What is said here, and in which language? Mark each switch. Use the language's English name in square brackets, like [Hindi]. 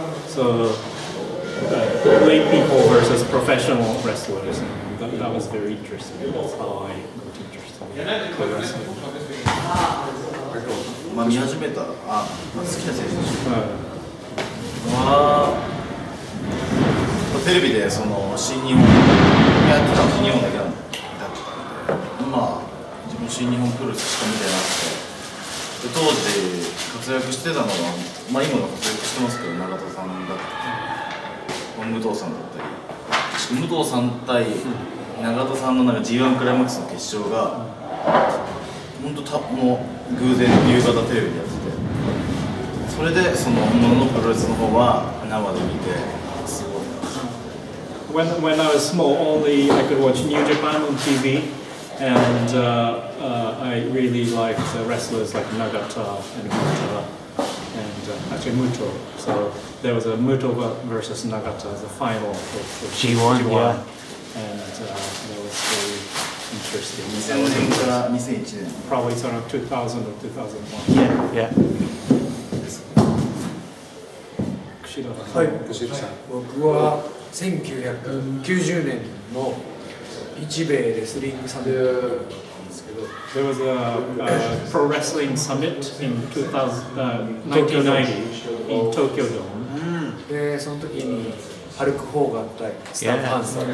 [English] So lay people versus professional wrestlers. And that was very interesting. That's how I got interested in pro wrestling. [Japanese] 見始めた好きな選手は、テレビでその新日本やってたの、新日本だけだったんで、自分新日本プロレスしか見てなくて、で当時活躍してたのは、今も活躍してますけど、長田さんだったり武藤さんだったり、武藤さん対長田さんのなんか G1 クライマックスの決勝が本当もう偶然夕方テレビでやってて、それでその本物のプロレスの方は生で見てすごい。 [English] When I was small, only I could watch New Japan on TV, and I really liked wrestlers like Nagata and Muta, and actually Muto. So there was a Muto versus Nagata as a final for G1, yeah. And that was very interesting. [Japanese] 2000年から2001年 [English] Probably sort of 2000 or 2001. Yeah, yeah. [Japanese] 串田さん。はい、僕は1990年の日米レスリングサミットなんですけど、 [English] There was a pro wrestling summit in 1990 in Tokyo Dome. [Japanese] でその時にハルク・ホーガン対スタン・ハンサー、